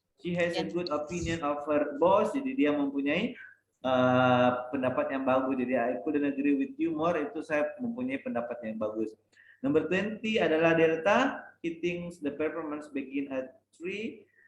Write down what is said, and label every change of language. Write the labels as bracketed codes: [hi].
[en] She has a good opinion of her boss. [id] Jadi dia mempunyai pendapat yang bagus. [en] Jadi I couldn't agree with you more. [id] Itu saya mempunyai pendapat yang bagus. Number 20 adalah Delta. [en] He thinks the performance begin at 3.